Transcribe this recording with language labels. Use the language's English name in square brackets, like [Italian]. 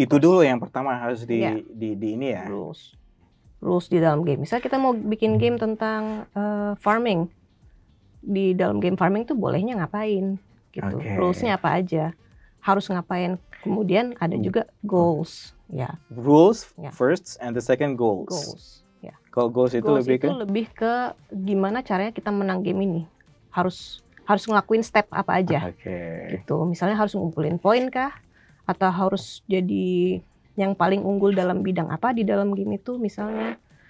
[Indonesian] Itu dulu yang pertama harus di ini ya. Rules di dalam game. Misalnya kita mau bikin game tentang farming, di dalam game farming tuh bolehnya ngapain gitu. Rulesnya apa aja, harus ngapain. Kemudian ada juga goals. Ya. [English] Rules first and the second goals. [Indonesian] Goals. Ya. Kalau goals itu lebih ke gimana caranya kita menang game ini. Harus ngelakuin step apa aja. Gitu. Misalnya harus ngumpulin poin kah? Atau harus jadi yang paling unggul dalam bidang apa di dalam game itu misalnya.